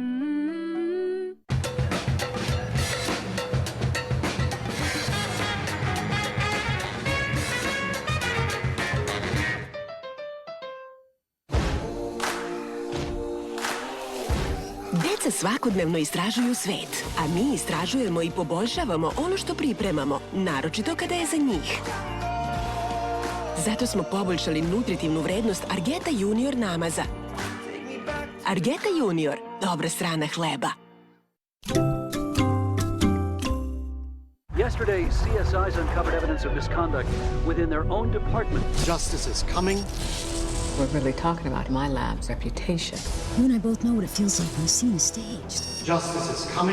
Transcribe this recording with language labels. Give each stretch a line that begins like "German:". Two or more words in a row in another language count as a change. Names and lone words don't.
Serbian: Deca svakodnevno istražuju svet, a mi istražujemo i poboljšavamo ono što pripremamo, naročito kada je za njih. Zato smo poboljšali nutritivnu vrednost Argeta Junior namaza. Argeta Junior, dobra strana hleba.
English: Yesterday, CSIs uncovered evidence of misconduct within their own department. Justice is coming. We're really talking about my lab's reputation. You and I both know what it feels like when the scene is staged. Justice is coming.